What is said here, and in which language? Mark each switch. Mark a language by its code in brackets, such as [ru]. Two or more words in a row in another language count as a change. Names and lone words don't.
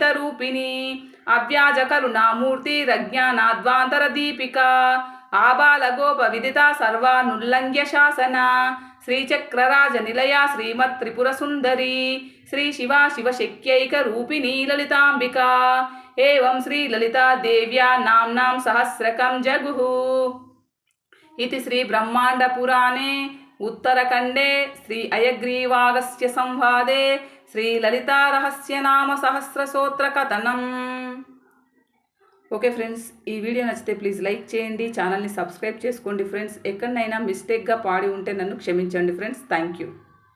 [sa] రూపిణి అవ్యాజ కరుణామూర్తి రజ్ఞానాద్వాంతర దీపిక ఆబాలగోప విదిత సర్వానుల్లంఘ్య శాసన శ్రీచక్రరాజ నిలయ శ్రీమత్ త్రిపుర సుందరి శ్రీ శివ శివశక్యైక రూపిణీ లలితాంబిక ఏవం శ్రీ లలితా దేవ్యా నామ్నాం సహస్రకం జగుః इति श्री ब्रह्मांड पुराणे उत्तरखंडे श्री अयग्रीवागस्त्य संवादे श्री ललिता रहस्य नाम सहस्रसूत्र कथनम। [te] ఓకే ఫ్రెండ్స్, ఈ వీడియో నచ్చితే ప్లీజ్ లైక్ చేయండి, ఛానల్ని సబ్స్క్రైబ్ చేసుకోండి ఫ్రెండ్స్. ఎక్కడైనా మిస్టేక్గా పాడి ఉంటే నన్ను క్షమించండి ఫ్రెండ్స్. [en] thank you.